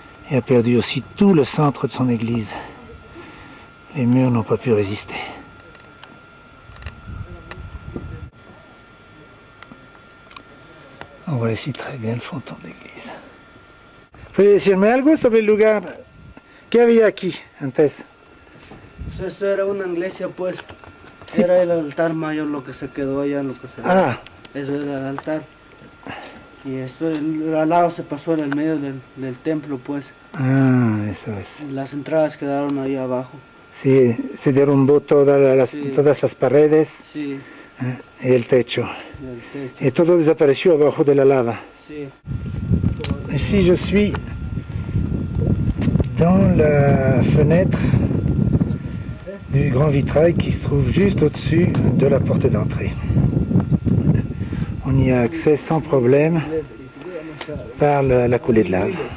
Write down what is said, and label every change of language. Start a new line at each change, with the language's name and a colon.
French: Et a perdu aussi tout le centre de son église. Les murs n'ont pas pu résister. On voit ici très bien le fronton d'église.
Spanish: ¿Puede decirme algo sobre el lugar? ¿Qué había aquí antes? Pues esto era una iglesia, pues. Sí. Era el altar mayor lo que se quedó allá, lo que se Ah, Eso era el altar. Y esto, la lava se pasó en el medio del templo, pues. ah, eso es. Y las entradas quedaron ahí abajo. Sí, se derrumbó Sí. todas las paredes Sí, y el techo. y el techo.
French: Et tout
Spanish: desapareció abajo de la lava. Sí.
French: Ici, je suis dans la fenêtre du grand vitrail qui se trouve juste au-dessus de la porte d'entrée. On y a accès sans problème par la coulée de lave.